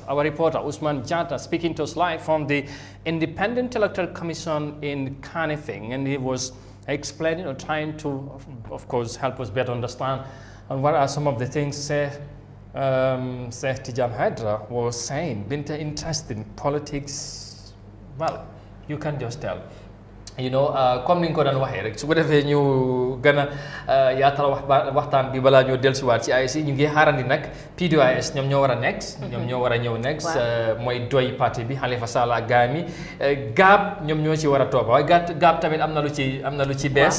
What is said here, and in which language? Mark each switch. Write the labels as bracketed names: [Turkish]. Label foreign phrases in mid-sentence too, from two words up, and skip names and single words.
[English] Our reporter, Usman Jata, speaking to us live from the Independent Electoral Commission in Kanifing, and he was explaining or trying to, of course, help us better understand and what are some of the things Hydra was saying. Been interesting politics. Well, you can just tell. [Wolof] Comme ni nga ko daan waxee rek su ko defee ñu gën a yaatal waxtaan bi balaa ñoo dellusiwaat ci IEC ñu ngi xaarandi nag PDOIS ñoom ñoo war a next. ñoom ñoo war a ñëw next. mooy doy parti bi Halifa Sallah ak gaami gaab ñoom ñoo ci war a topp waaye gaab tamit am na lu ci bees.